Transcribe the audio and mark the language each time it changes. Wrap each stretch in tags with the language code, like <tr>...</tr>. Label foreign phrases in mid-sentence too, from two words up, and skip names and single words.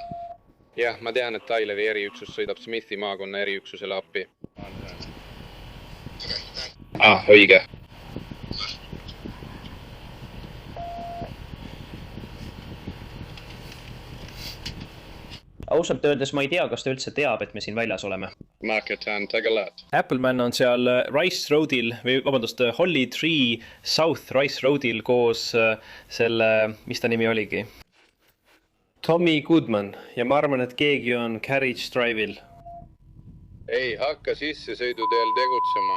<et>Jah, ma tean, et Tyleri eriüksus sõidab Smithi maakonna eriüksusele appi. Õige. Ausalt öeldes ma ei tea, kas ta üldse teab, et me siin väljas oleme. Marketan,</et> <en>take a look.</en> <et>Appleman on seal Rice Roadil, või vabandust, Holly Tree South Rice Roadil koos selle, mis ta nimi oligi? Tommy Goodman ja ma arvan, et keegi on Carriage Drive'il. Ei, hakka sissesõiduteel tegutsema.</et>